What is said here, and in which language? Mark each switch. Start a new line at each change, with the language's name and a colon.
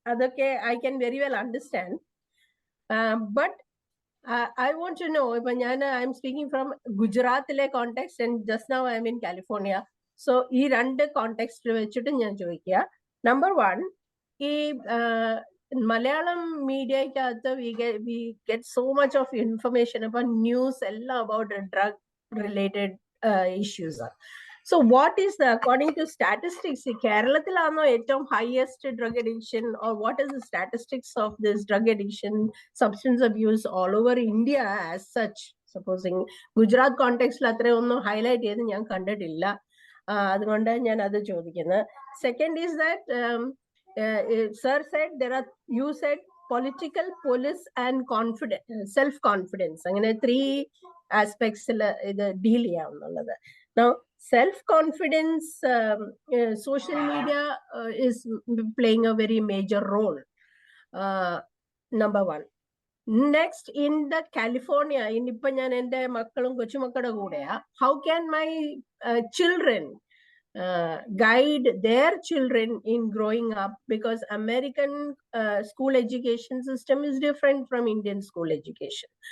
English: അതൊക്കെ I can very well understand. But I want to know, ഇപ്പൊ ഞാൻ I'm speaking from ഗുജറാത്തിലെ context and just now I'm in California.
Malayalam: So ഈ 2 context വെച്ചിട്ട് ഞാൻ ചോദിക്കുക.
English: number 1,
Malayalam: ഈ Malayalam മീഡിയക്കകത്ത്
English: we get so much of information about news എല്ലാം about drug related issues. So what is the, according to statistics,
Malayalam: കേരളത്തിലാണോ ഏറ്റവും
English: highest drug addiction, or what is the statistics of this drug addiction, substance abuse all over India as such?
Malayalam: Supposing Gujarat കോണ്ടെക്സ്റ്റിൽ അത്രയൊന്നും highlight ചെയ്ത് ഞാൻ കണ്ടിട്ടില്ല. അതുകൊണ്ട് ഞാൻ അത് ചോദിക്കുന്നത്.
English: Second is that sir said you said political, police and self confidence.
Malayalam: അങ്ങനെ 3 aspects ഇത് deal ചെയ്യാവുന്നുള്ളത്.
English: Now self confidence, social media is playing a very major role. Number 1. Next, in the California,
Malayalam: ഇപ്പൊ ഞാൻ എൻ്റെ മക്കളും കൊച്ചുമക്കളുടെ കൂടെയാ,
English: how can my children guide their children in growing up, because American school education system is different from Indian school education.